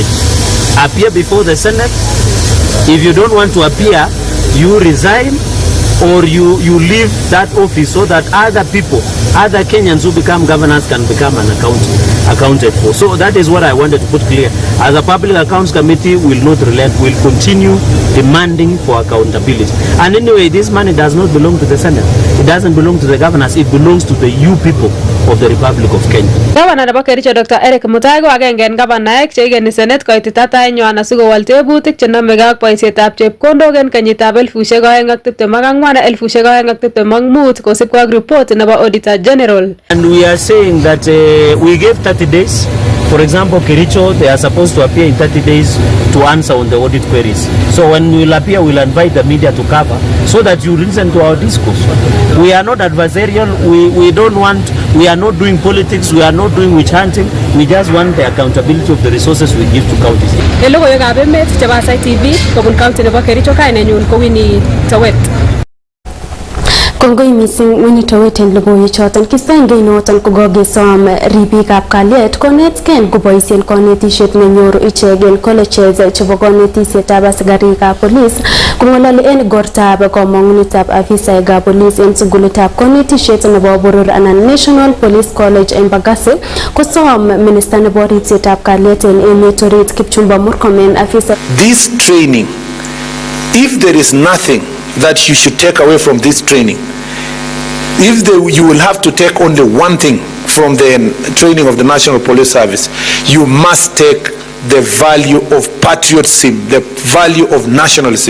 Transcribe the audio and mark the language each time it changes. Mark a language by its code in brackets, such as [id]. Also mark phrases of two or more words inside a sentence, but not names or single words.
[en] Appear before the Senate. If you don't want to appear, you resign or you leave that office so that other people, other Kenyans who become governors can become accounted for. So that is what I wanted to put clear. As a Public Accounts Committee, we will not relent. We will continue demanding for accountability. And anyway, this money does not belong to the Senate. It doesn't belong to the governors. It belongs to the you people of the Republic of Kenya. [kln] Governor nebo Kericho Dr. Eric Mutai ko agenge en gavanaek cheigeni Senate koitita tainywan asikowal tebutik chenomegei ak boisietab chepkondok en kenyitab 2024 na 2025 kosibkei ak report nebo Auditor General. [en] And we are saying that we gave 30 days. For example, Kericho, they are supposed to appear in 30 days to answer on the audit queries. So when we will appear, we will invite the media to cover so that you listen to our discourse. We are not adversarial. We are not doing politics. We are not doing witch hunting. We just want the accountability of the resources we give to counties. [kln] Logywekab Emet chebo Aasai TV kobun county nebo Kericho, kainenyun ko Winnie Towet. Kongoi missing Winnie Towet en logoiwechoton. Kistengei noton kokokesom ribikab kalyet konetken koboisien konetisiet nenyoru ichegen colleges chebo konetisietab asikarikab polis. Kongololi en igortab komong'unetab afisaekab polis en sugulitab konetisiet nebo boror anan National Police College en Bagasi kosom minister nebo ripsetab kalyet en emet orit Kipchumba Murkomen afisa. [en] This training, if there is nothing that you should take away from this training, you will have to take only one thing from the training of the National Police Service, you must take the value of patriotism, the value of nationalism.